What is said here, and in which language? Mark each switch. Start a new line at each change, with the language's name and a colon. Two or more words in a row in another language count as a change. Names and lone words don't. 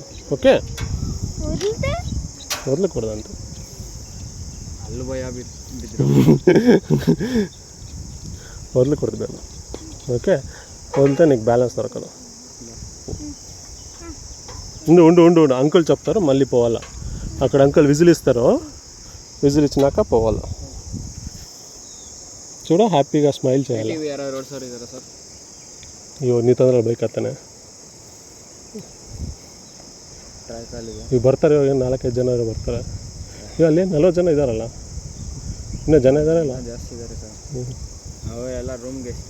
Telugu: ఓకే, వదలకూడదు అంటే వదలకూడదు మేము. ఓకే, వదిలితే నీకు బ్యాలెన్స్ దొరకదు. ఉండు ఉండు ఉండు ఉండు అంకుల్ చెప్తారు, మళ్ళీ పోవాలా. అక్కడ అంకుల్ విజిల్ ఇస్తారు, విజిల్ ఇచ్చినాక పోవాలా. చూడ, హ్యాపీగా స్మైల్ చేయాలి.
Kannada: ಅಯ್ಯೋ ನೀ ತಂದ್ರೆ ಬೈಕ್ ಹತ್ತಾನೆ. ಈಗ ಬರ್ತಾರೆ, ಇವಾಗ 4-5 ಜನ ಬರ್ತಾರೆ. ಈಗ ಅಲ್ಲಿ 40 ಜನ ಇದ್ದಾರಲ್ಲ, ಇನ್ನೂ ಜನ ಇದ್ದಾರಲ್ಲ? ಜಾಸ್ತಿ ಇದ್ದಾರೆ ಸರ್. ಅವೆಲ್ಲ ರೂಮ್ಗೆ ಎಷ್ಟು?